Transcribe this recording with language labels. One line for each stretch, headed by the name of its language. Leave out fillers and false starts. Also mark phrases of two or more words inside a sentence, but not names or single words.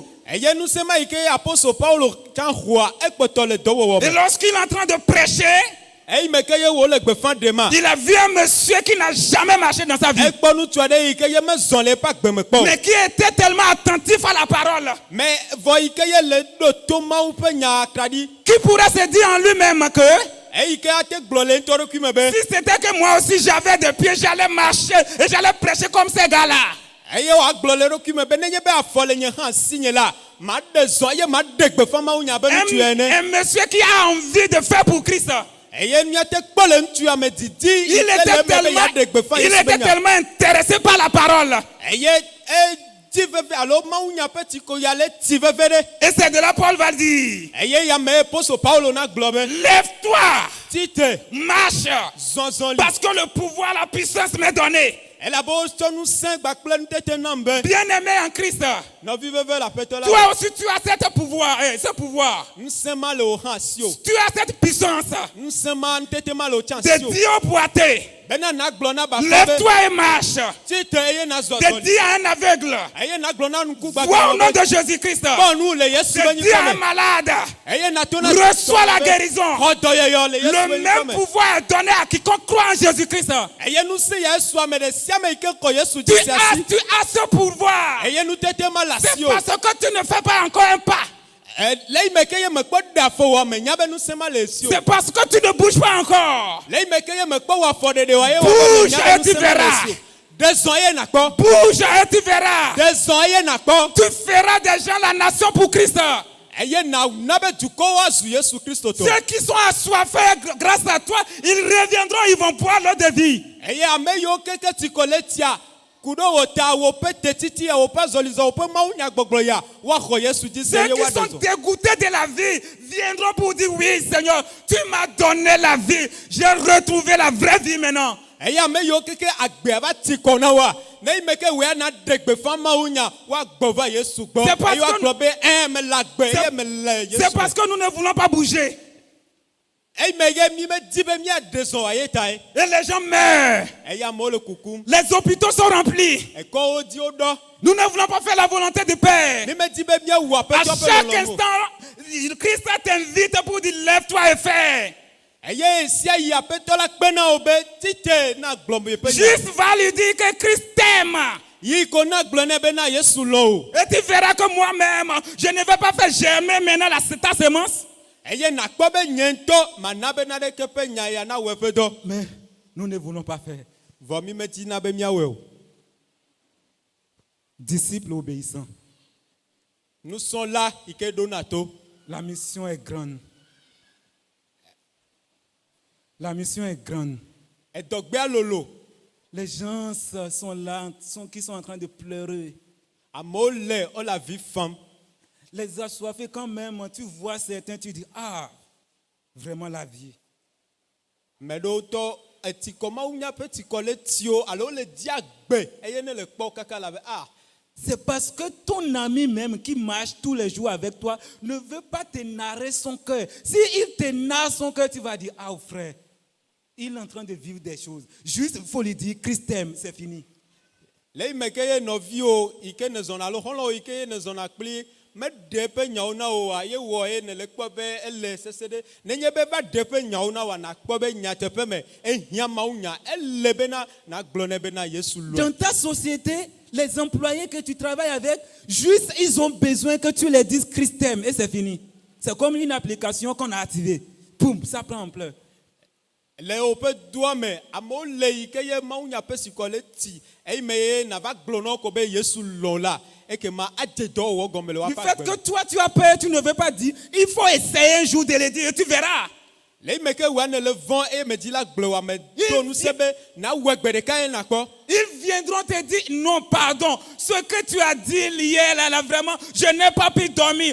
Ewe: Eye ŋusẽ ma yi ke apostol Paulo tsã xɔa ekpɔtɔ le dɔwɔwɔ
French: Et
Ewe: me.
French: lorsqu'il est en train de prêcher,
Ewe: Eyi me ke ye wòle gbefa ɖem ma.
French: il a vu un monsieur qui n'a jamais marché dans sa vie,
Ewe: Ekpɔ ŋutsu aɖe yi ke ye mezɔ le eƒe agbeme kpɔ o.
French: mais qui était tellement attentif à la parole,
Ewe: Mais vɔ yi ke ye le ɖo to Mawu ƒe nya atraɖi.
French: qui pourrait se dire en lui-même que
Ewe: Eyi ke ate gblɔ le ŋutɔɖokui me be.
French: si c'était que moi aussi j'avais des pieds, j'allais marcher et j'allais prêcher comme ces gars-là.
Ewe: Eye wòagblɔ le eɖokui me be nenye be afɔ le nye hã si nye la, maɖe zɔ eye maɖe gbefa Mawu nya be ŋutsu ene.
French: Un monsieur qui a envie de faire pour Christ.
Ewe: Eye míate kpɔ le ŋutsua me didi.
French: Il était tellement intéressé par la parole.
Ewe: Eye ti veve alo Mawu nya ƒe tsikoya le ti veve ɖe.
French: Et c'est de là Paul va dire,
Ewe: Eye ya me apostol Paulo na gblɔ be
French: lève-toi,
Ewe: tite
French: marche,
Ewe: zɔzɔli.
French: parce que le pouvoir, la puissance m'est donnée.
Ewe: Elabe wotsɔ ŋusẽ gbakple nutete nam be
French: Bien-aimé en Christ,
Ewe: nɔvi veve le aƒetɔ la.
French: toi aussi tu as ce pouvoir,
Ewe: Ŋusẽ ma le wò hã si o.
French: tu as cette puissance
Ewe: Ŋusẽ ma nutete ma le wò tsã si
French: de
Ewe: o.
French: dire au boiteux,
Ewe: Bena na gblɔ na bafa be
French: lève-toi et marche,
Ewe: tite eye na
French: de
Ewe: zɔzɔli.
French: dire à un aveugle,
Ewe: Eye na gblɔ na ŋku
French: vois au nom
Ewe: gbagbe
French: de Jésus-Christ,
Ewe: bɔ nu le Yesu be
French: de dire à un
Ewe: nyikɔ me.
French: malade,
Ewe: Eye na to na
French: reçois la guérison.
Ewe: xɔ dɔyɔyɔ le Yesu
French: Le
Ewe: be
French: même
Ewe: nyikɔ me.
French: pouvoir est donné à quiconque croit en Jésus-Christ.
Ewe: Eye ŋusẽ ya esu ame ɖe sia ame yi ke kɔ Yesu
French: Tu
Ewe: dzi si asi.
French: as ce pouvoir.
Ewe: Eye nutete ma le
French: C'est
Ewe: asi o.
French: parce que tu ne fais pas encore un pas.
Ewe: Le yi me ke ye mekpɔ ɖe afɔ wɔ me nya be ŋusẽ ma le esi o.
French: C'est parce que tu ne bouges pas encore.
Ewe: Le yi me ke ye mekpɔ wɔ afɔ ɖeɖe wɔ ye wɔ
French: Bouge
Ewe: me nya
French: et
Ewe: be
French: tu
Ewe: ŋusẽ ma le
French: verras.
Ewe: esi o. De zɔn eye nakpɔ.
French: Bouge et tu verras.
Ewe: De zɔn eye nakpɔ.
French: Tu feras des gens la nation pour Christ.
Ewe: Eye na be dukɔwo azu Yesu Kristo tɔ.
French: Ceux qui sont assoiffés grâce à toi, ils reviendront, ils vont boire l'eau de vie.
Ewe: Eye ame yiwo keke tsi kɔ le tia ku ɖe wò ta woƒe tetiti ya woƒe azɔlizɔ woƒe Mawu nyagbɔgblɔ ya woaxɔ Yesu dzi se
French: Ceux
Ewe: eye
French: qui sont
Ewe: woaɖe zɔ.
French: dégoûtés de la vie viendront pour dire oui Seigneur, tu m'as donné la vie. J'ai retrouvé la vraie vie maintenant.
Ewe: Eye ame yiwo keke agbea va tsi kɔ na woa ne yi me ke wòe ana ɖe gbefa Mawu nya woagbɔ va Yesu gbɔ
French: C'est parce
Ewe: eye
French: que-
Ewe: woagblɔ be mele agbe eye mele
French: C'est
Ewe: Yesu
French: parce que nous ne voulons pas bouger.
Ewe: eyi me ye mi medi be miaɖe zɔ wɔ aye tae
French: Et les gens meurent.
Ewe: eye amewo le kukum
French: Les hôpitaux sont remplis.
Ewe: ekɔwo dzi woɖɔ
French: Nous ne voulons pas faire la volonté du Père.
Ewe: mi medi be miawu
French: À
Ewe: aƒetɔ ƒe
French: chaque
Ewe: lɔlɔ̃
French: instant, Christ t'invite pour dire lève-toi et fais.
Ewe: eye sia yi aƒetɔ la kpe na wo be tite na gblɔ mo yeƒe nya
French: Juste va lui dire que Christ t'aime.
Ewe: yi ko na gblɔ nɛ be na Yesu lɔ o
French: Et tu verras que moi-même, je ne vais pas faire germer maintenant ta semence.
Ewe: eye nakpɔ be nye ŋutɔ mana be naɖeke ƒe nya ya na wɔ eƒe dɔ
French: Mais nous ne voulons pas faire.
Ewe: vɔ mi medi na be miawɔe o
French: Disciples obéissants.
Ewe: nusrɔ̃la yi ke ɖo na to
French: La mission est grande. La mission est grande.
Ewe: edɔgbea lolo
French: Les gens sont là, qui sont en train de pleurer.
Ewe: amewo le wole avi fam
French: Les assoiffés, quand même, tu vois certains, tu dis, ah, vraiment la vie.
Ewe: me ɖewo tɔ etsikɔ Mawu nya ƒe tsikɔ le tio alo le di agbe eye ne le kpɔ kaka la be
French: C'est parce que ton ami même qui marche tous les jours avec toi ne veut pas te narrer son cœur. S'il te narre son cœur, tu vas dire, ah frère, il est en train de vivre des choses. Juste, il faut lui dire, Christ t'aime, c'est fini.
Ewe: le yi me ke ye nɔviwo yi ke ne zɔna alo xɔlɔwo yi ke ye ne zɔna kpli meɖe eƒe nyawo na wo oa ye wɔ ye ne le kpɔ be ele sese ɖe nenye be va ɖe eƒe nyawo na woa nakpɔ be nyateƒe me ehiã Mawu nya ele bena nagblɔ nɛ bena Yesu lɔe.
French: Dans ta société, les employés que tu travailles avec, juste, ils ont besoin que tu leur dises Christ t'aime et c'est fini. C'est comme une application qu'on a activée. Poum, ça prend ampleur.
Ewe: Le woƒe doa me amewo le yi ke ye mawunya ƒe sikɔ le ti eyi me ye nava gblɔ na wo ko be Yesu lɔ̃ la ekema adze dɔwɔwɔ gɔme le
French: Du
Ewe: woƒe
French: fait
Ewe: agbe
French: que
Ewe: me.
French: toi, tu as peur, tu ne veux pas dire, il faut essayer un jour de le dire et tu verras.
Ewe: Le yi me ke wòa ne le vɔ̃ eye medzi la gblɔ wòa me do nu se be na wɔ gbe ɖeka ye nakpɔ.
French: Ils viendront te dire, non, pardon, ce que tu as dit hier, là, vraiment, je n'ai pas pu dormir.